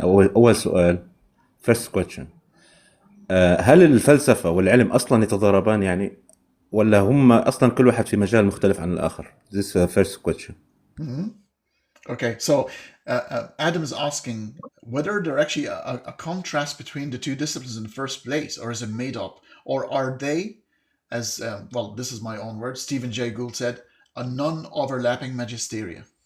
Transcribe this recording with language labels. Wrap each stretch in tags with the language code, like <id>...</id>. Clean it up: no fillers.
<ar>أول سؤال</ar> <en>first question.</en> <ar>هل الفلسفة والعلم أصلا يتضاربان يعني ولا هم أصلا كل واحد في مجال مختلف عن الآخر?</ar> <en>This is the first question. Okay, so Adam is asking whether there actually a contrast between the two disciplines in the first place, or is it made up, or are they, as well, this is my own word, Stephen Jay Gould said, a non-overlapping magisteria.</en>